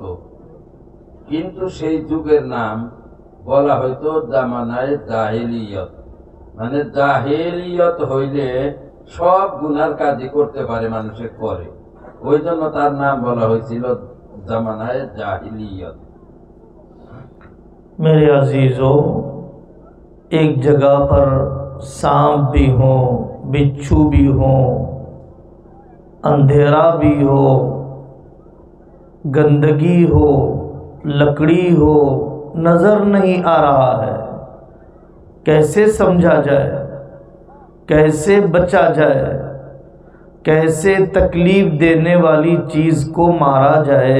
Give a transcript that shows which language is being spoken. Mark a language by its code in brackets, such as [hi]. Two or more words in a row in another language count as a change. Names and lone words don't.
[bn] কিন্তু সেই যুগের নাম বলা হয়তো জামানায়ে জাহিলিয়ত। মানে জাহিলিয়ত হইলে সব গুনার কাজই করতে পারে, মানুষে করে, ওই জন্য তার নাম বলা হয়েছিল জামানায়ে জাহিলিয়ত। [ur] میرے عزیزو، ایک جگہ پر سانپ بھی ہوں، بچھو بھی ہوں، اندھیرا بھی ہو، گندگی ہو، لکڑی ہو، نظر نہیں آ رہا ہے، کیسے سمجھا جائے، کیسے بچا جائے، کیسے تکلیف دینے والی چیز کو مارا جائے؟